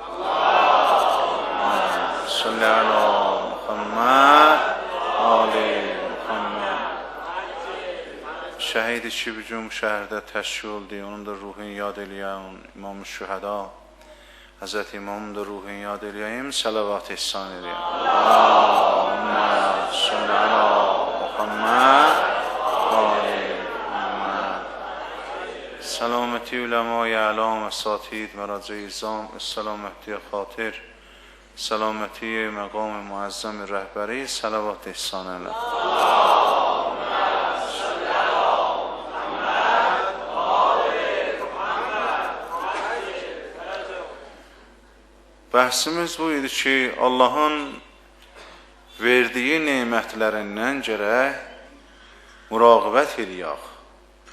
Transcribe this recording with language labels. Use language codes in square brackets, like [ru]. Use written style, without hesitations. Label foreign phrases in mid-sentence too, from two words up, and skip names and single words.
[ar] صل على محمد، آل محمد. [az] Şəhid iki bugün şəhərdə təşkil oldu, onun da ruhin yad eləyək, İmam-ı Şühəda. [tr] Hazreti İmam'ın da ruhunu yad edeyim, salavat ihsan edeyim. [ar] اللهم صل على محمد وآل محمد. [tr] Selameti ulemâ-i a'lâm, esatid, merac-i izam, selameti xatir, selameti maqam muazzam rehberi, salavat ihsan edeyim. [az] Bəhsimiz bu idi ki, Allahın verdiyi nemətlərindən gərək müraqibət eləyək.